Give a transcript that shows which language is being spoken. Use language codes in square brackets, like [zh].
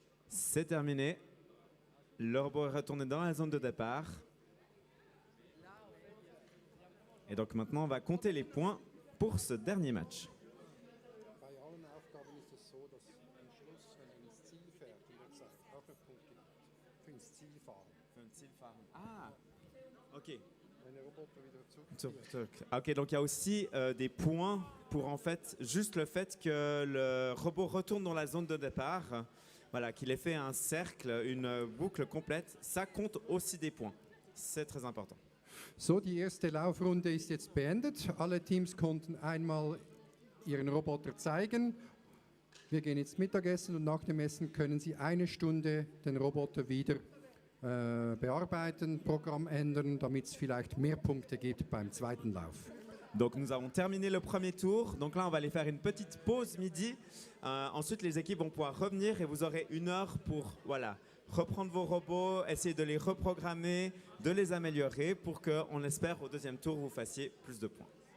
[fr] C'est terminé. Le robot est retourné dans la zone de départ. Et donc maintenant, on va compter les points pour ce dernier match. [de] Bei allen Aufgaben ist es so, dass am Schluss, wenn er ins Ziel fährt, in der Zeit auch noch Punkte gibt. Für ins Ziel fahren. Ah, ok. Wenn der Roboter wieder zurück. [fr] Ok, donc il y a aussi des points pour en fait juste le fait que le robot retourne dans la zone de départ, voilà, qu'il ait fait un cercle, une boucle complète, ça compte aussi des points. C'est très important. [de] So, die erste Laufrunde ist jetzt beendet. Alle Teams konnten einmal ihren Roboter zeigen. Wir gehen jetzt Mittagessen und nach dem Essen können Sie eine Stunde den Roboter wieder bearbeiten, Programm ändern, damit es vielleicht mehr Punkte gibt beim zweiten Lauf. [fr] Donc nous avons terminé le premier tour. Donc là, on va aller faire une petite pause midi. Ensuite, les équipes vont pouvoir revenir et vous aurez 1 heure pour reprendre vos robots, essayer de les reprogrammer, de les améliorer pour qu'on espère au deuxième tour vous fassiez plus de points.